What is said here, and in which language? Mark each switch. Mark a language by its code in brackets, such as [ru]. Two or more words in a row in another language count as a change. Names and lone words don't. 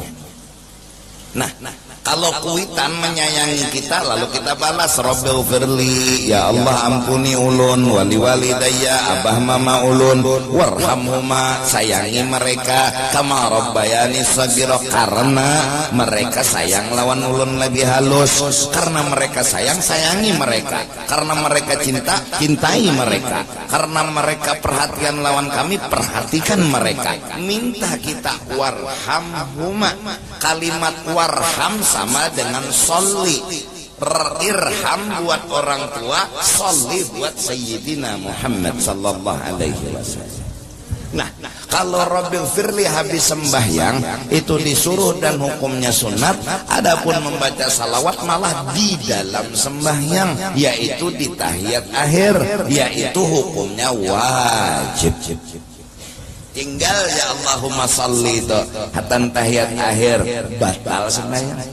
[bjn] Nah, kalau Kuitan menyayangi kita, lalu kita balas [ar] Rabbil firli, [bjn] ya Allah ampuni ulun, [ar] wali walidayya, [bjn] abah mama ulun, warhamhuma, sayangi mereka, [ar] kama rabbayani shaghira, [bjn] karena mereka sayang lawan ulun lagi halus, karena mereka sayang, sayangi mereka, karena mereka cinta, cintai mereka, karena mereka perhatian lawan kami, perhatikan mereka. Minta kita warhamhuma. Kalimat warham sama dengan sholli. Irham buat orang tua, sholli buat Sayyidina Muhammad [ar] sallallahu alaihi wasallam. [bjn] Nah, kalau [ar] Rabbil firli [bjn] habis sembahyang itu disuruh dan hukumnya sunat. Adapun membaca salawat malah di dalam sembahyang, yaitu di tahiyat akhir, yaitu hukumnya wajib. Tinggal ya [ar] Allahumma sholli [bjn] itu hatan tahiyat akhir batal sembahyang.